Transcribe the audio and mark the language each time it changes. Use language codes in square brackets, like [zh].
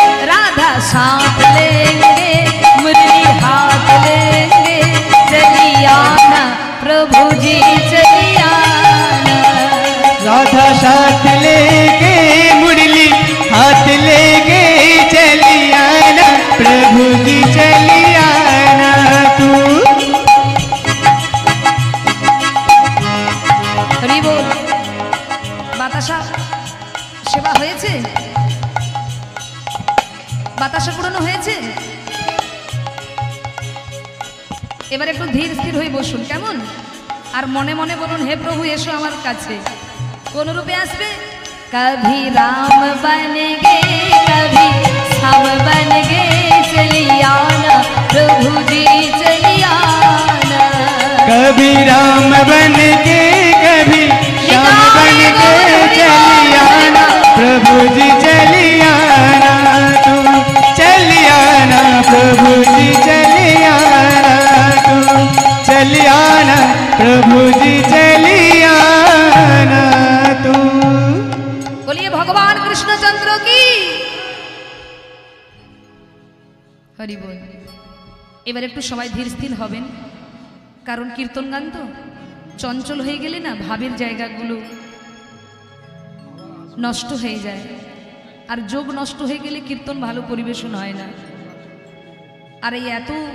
[hi] राधा साथ लेंगे मुरली हाथ लेंगे चली आना प्रभु जी चली आना राधा साथ लेके मुरली हाथ लेके चली आना प्रभु जी चली आना तू [bn] হরি বল বাতাসা সেবা হয়েছে বাতাসা পুরানো হয়েছে এবার একটু ধীর স্থির হয়ে বসুন কেমন আর মনে মনে বলুন হে প্রভু এসো আমার কাছে কোন রূপে আসবে [hi] কভি রাম বনেগে কভি শ্যাম বনেগে চলি আনা [bn] প্রভু জি চলি আনা [hi] कभी राम बन के कभी श्याम बन के चली आना प्रभु जी चली आना तू चली आना प्रभु जी चली आना तू चली आना प्रभु जी चली आना तू बोलिए भगवान कृष्णचंद्र की [bn] হরি বল এবার একটু সবাই ধীর স্থির হবেন কারণ কীর্তন গান তো চঞ্চল হয়ে গেলে না ভাবের জায়গাগুলো নষ্ট হয়ে যায় আর যোগ নষ্ট হয়ে গেলে কীর্তন ভালো পরিবেশন হয় না আর এই এত